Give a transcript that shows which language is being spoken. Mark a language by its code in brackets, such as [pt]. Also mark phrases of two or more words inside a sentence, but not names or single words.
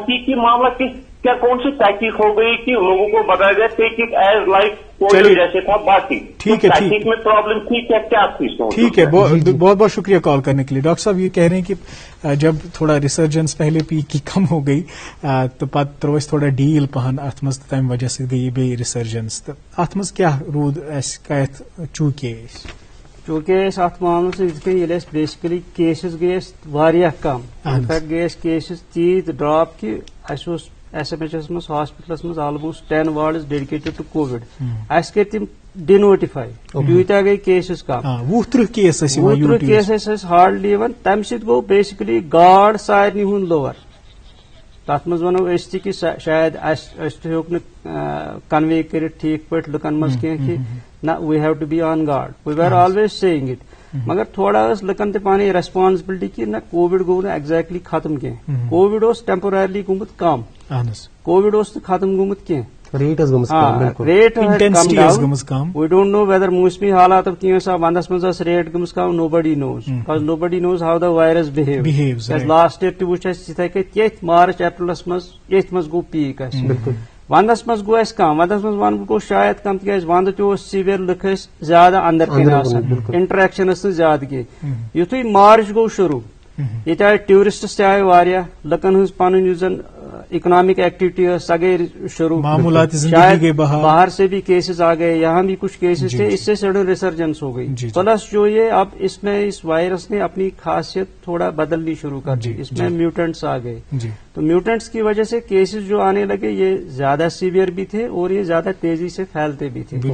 [ur] تحقیقی معاملہ کیا کون سی تحقیق ہو گئی کہ لوگوں کو بتایا گیا [en] take it as like [ur] کوئی جیسے تھا باقی ٹھیک ہے تحقیق میں پرابلم تھی کیا تھی. ٹھیک ہے بہت بہت شکریہ کال کرنے کے لیے. ڈاکٹر صاحب یہ کہہ رہے ہیں کہ جب تھوڑا ریسرجنس پہلے پیک کی کم ہو گئی [ks] تو پتہٕ ترٛوو اَسہِ تھوڑا ڈیل پہن اتھ منٛز تہٕ تمہِ وجہ سۭتۍ گٔیہِ بیٚیہِ ریسرجنس تہٕ اتھ منٛز کیاہ روٗد اَسہِ کتھ چوٗکے أسۍ چوٗنٛکہِ أسۍ اتھ معاملس سۭتۍ یِتھ کٔنۍ ییٚلہِ اَسہِ بیسِکلی کیسز گٔے اَسہِ واریاہ کم انفیکٹ گٔے اَسہِ کیسز تیٖتۍ ڈراپ کہ اَسہِ اوس ایس ایم ایچ ایس منٛز ہاسپٹلس منٛز آلموسٹ 10 وارڈز [en] dedicated to Covid. [ks] اَسہِ کٔرۍ تِم ڈِنوٹِفاے تیٖتیاہ گٔے کیسز کم. 20-30 کیس ٲسۍ ہارڈلی یِوان. تمہِ سۭتۍ گوٚو بیسِکلی گاڈ سارنٕے ہُنٛد لوور. تتھ منٛز ونو أسۍ تہِ کہ شاید أسۍ تہِ ہیوٚک نہٕ کنوے کٔرِتھ ٹھیٖک پٲٹھۍ لُکن منٛز کینٛہہ کہ نہ [en] we have to be on guard we were always saying it. [ks] مگر تھوڑا ٲس لُکن تہِ پنٕنۍ ریسپانسبلٹی کہ نہ کووِڈ گوٚو نہٕ ایگزیکٹلی ختم کینٛہہ. کووِڈ اوس ٹیمپوررلی گوٚمُت کم. کووِڈ اوس نہٕ ختم گوٚمُت کینٛہہ. ریٹ [en] we don't know whether [ks] موسمی حالاتو کی ونٛدس منٛز ٲس ریٹ گٔمٕژ کم [en] nobody knows because nobody knows how the virus behaves. [ks] لاسٹ یئر تہِ وُچھ اَسہِ یِتھے کٔنۍ ییٚتھۍ مارچ اپریلس منٛز ییٚتھۍ منٛز گوٚو پیٖک اَسہِ. ونٛدس منٛز گوٚو اَسہِ کم. ونٛدس منٛز ونہٕ بہٕ گوٚو شاید کم تِکیازِ ونٛدٕ تہِ اوس سیویر لُکھ ٲسۍ زیادٕ اندر کَنۍ آسان انٹریکشن ٲس نہٕ زیادٕ کینٛہہ. یِتھُے مارچ گوٚو شروٗع ییٚتہِ آیہِ ٹیوٗرسٹس تہِ آیہِ واریاہ لُکن ہٕنٛز پنٕنۍ یُس زن اکنامک ایکٹیویٹی ٲس سۄ گٔے شروع. [ur] شاید باہر سے بھی کیسز آ گئے یہاں بھی کچھ کیسز تھے اس سے [en] sudden resurgence [ur] ہو گئی. پلس جو یہ اب اس میں اس وائرس نے اپنی خاصیت تھوڑا بدلنی شروع کر دی. اس میں میوٹنٹس آ گئے تو میوٹنٹس کی وجہ سے کیسز جو آنے لگے یہ زیادہ سیویئر بھی تھے اور یہ زیادہ تیزی سے پھیلتے بھی تھے.